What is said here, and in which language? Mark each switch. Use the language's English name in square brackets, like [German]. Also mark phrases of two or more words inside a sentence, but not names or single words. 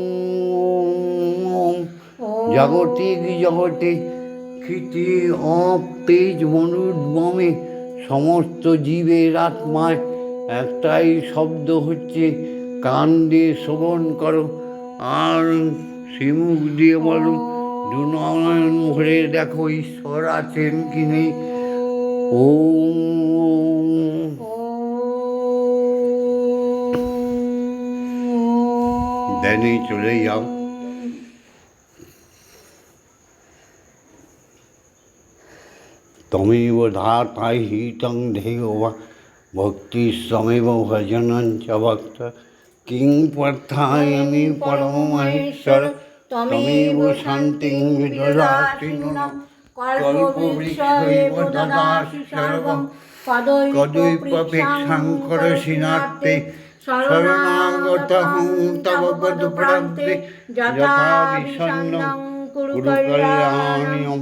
[Bangla] জাগতিক জগতে ক্ষিতি অপেজ মনুর্বমে সমস্ত জীবের আত্মায় একটাই শব্দ হচ্ছে, কান দিয়ে শ্রবণ করো আর শ্রীমুখ দিয়ে বলো, দুনয়ন ভরে দেখো ঈশ্বর আছেন কি নেই। ওম। ধ্যানে চলে যাও। [Sanskrit] তমেব ধাতাই হিতং ধেয় বা ভক্তি সমেব ভজনং চ ভক্ত কিং পার্থায়ামি পরমহেশ্বর তমেব শান্তিং বিদধাসি নূনং কল্পবৃক্ষৈব দদাসি সর্বং কদৈপপেক্ষাং করসি নার্তে শরণাগতহং তব পদপ্রান্তে যথা বিষণ্ণং কুরু কল্যাণীয়ম।